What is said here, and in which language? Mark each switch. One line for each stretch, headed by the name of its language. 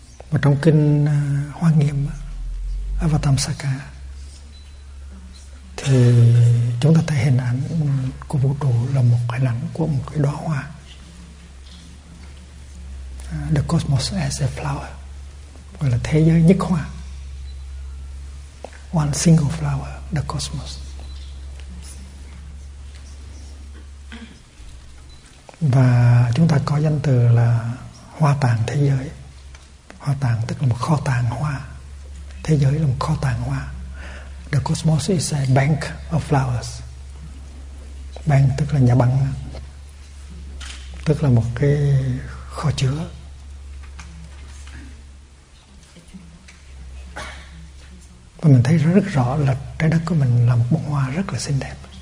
Vietnamese: Và trong kinh Hoa Nghiêm Avatamsaka thì chúng ta thấy hình ảnh của vũ trụ là một hình ảnh của một cái đóa hoa,
English: the cosmos as a flower,
Vietnamese: gọi là thế giới nhất hoa,
English: one single flower, the cosmos.
Vietnamese: Và chúng ta có danh từ là hoa tàng thế giới. Hoa tàng tức là một kho tàng hoa. Thế giới là một kho tàng hoa.
English: The cosmos is a bank of flowers.
Vietnamese: Bank tức là nhà băng, tức là một cái kho chứa. Và mình thấy rất rõ là trái đất của mình là một bông hoa rất là xinh đẹp.